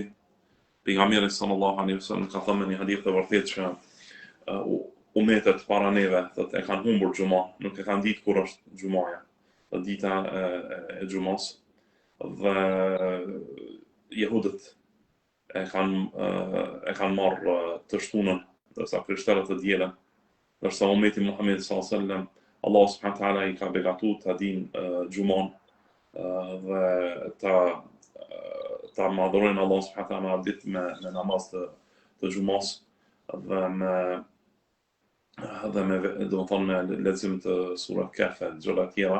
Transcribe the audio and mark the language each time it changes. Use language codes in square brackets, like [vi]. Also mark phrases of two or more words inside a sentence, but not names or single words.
[sq] Pejgamberi [ar] صلى الله عليه وسلم [sq] ka thënë në një hadith të vërtetë që ummetet para neve e kanë humbur Xuma, nuk e kanë ditë kur është Xumaja. Dita e Xumas dhe jehudët e kanë marrë të shtunën, ndërsa krishterët të dielën, ndërsa ummeti Muhamedit [ar] صلى الله عليه وسلم الله سبحانه وتعالى [sq] i ka begatuar ta dinë Xuman dhe ta madhrojnë [ar] الله سبحانه وتعالى [sq] ditë me namaz të Xumas dhe me do të thonë me lexim të surat Kahf e gjëra tjera.